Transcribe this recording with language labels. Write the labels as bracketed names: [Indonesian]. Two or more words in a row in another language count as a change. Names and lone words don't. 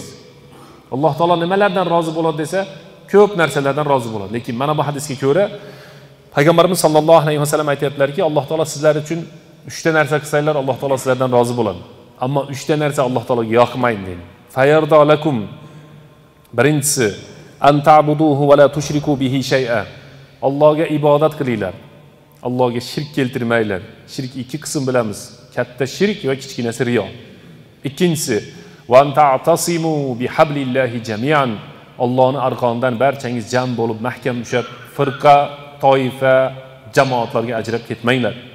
[Uzbek] Alloh taolo nimalardan rozi bo'ladi desa, ko'p narsalardan rozi bo'ladi. Lekin mana bu hadisga ko'ra Payg'ambarimiz [Arabic] صلى الله عليه وسلم [Uzbek] aytayaptilarki, Alloh taolo sizlar uchun 3 ta narsa qilsanglar Alloh taolo sizlardan rozi bo'ladi. Ammo 3 ta narsa Alloh taologa yoqmaydi deydi. [Arabic] فيرضى لكم. Birinchisi, أن تعبدوه ولا تشركوا به شيئا. [Uzbek] Allohga ibodat qilinglar. Allohga shirk keltirmanglar. Shirk 2 qism bilamiz. Katta shirk va kichkinasi riyo. Ikkinchisi, [Arabic] وتعتصموا بحبل الله جميعا. [Uzbek] Allohning arqonidan barchangiz jam bo'lib mahkam ushlab, firqa, toifa, jamoatlarga ajrab ketmanglar.